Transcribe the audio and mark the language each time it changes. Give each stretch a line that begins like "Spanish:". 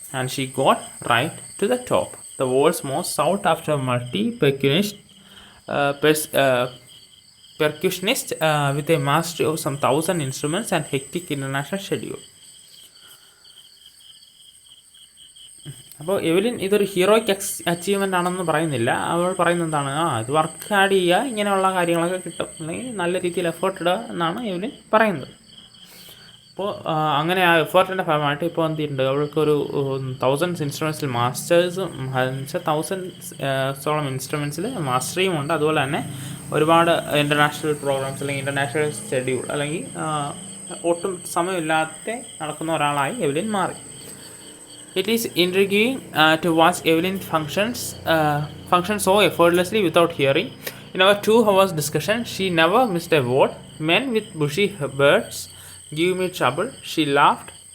English: And she got right to the top. The world's most sought after multi-percussionist with a mastery of some 1,000 instruments and hectic international schedule.
Malayalam: അപ്പോൾ Evelyn ഇതൊരു ഹീറോയ്ക്ക് achievement ആണെന്ന് പറയുന്നില്ല. അവൾ പറയുന്നത് എന്താണ്, ഇത് work hard ചെയ്യുക, ഇങ്ങനെയുള്ള കാര്യങ്ങളൊക്കെ കിട്ടും, അല്ലെങ്കിൽ നല്ല രീതിയിൽ എഫേർട്ട് ഇടുക എന്നാണ് എവലിൻ പറയുന്നത്. അപ്പോൾ അങ്ങനെ ആ എഫേർട്ടിൻ്റെ ഭാഗമായിട്ട് ഇപ്പോൾ എന്തിട്ടുണ്ട്, അവൾക്കൊരു 1000 ഇൻസ്ട്രുമെൻറ്റ്സിൽ മാസ്റ്റേഴ്സും 1000 ഇൻസ്ട്രുമെൻറ്റ്സിൽ മാസ്റ്ററിയും ഉണ്ട്. അതുപോലെ തന്നെ ഒരുപാട് ഇൻ്റർനാഷണൽ പ്രോഗ്രാംസ് അല്ലെങ്കിൽ ഇൻ്റർനാഷണൽ ഷെഡ്യൂൾ അല്ലെങ്കിൽ ഒട്ടും സമയമില്ലാതെ നടക്കുന്ന ഒരാളായി എവലിൻ മാറി.
English: It is intriguing to watch Evelyn function so effortlessly without hearing. In our 2 hours discussion, she never missed a word. Men with bushy beards give me trouble. She laughed.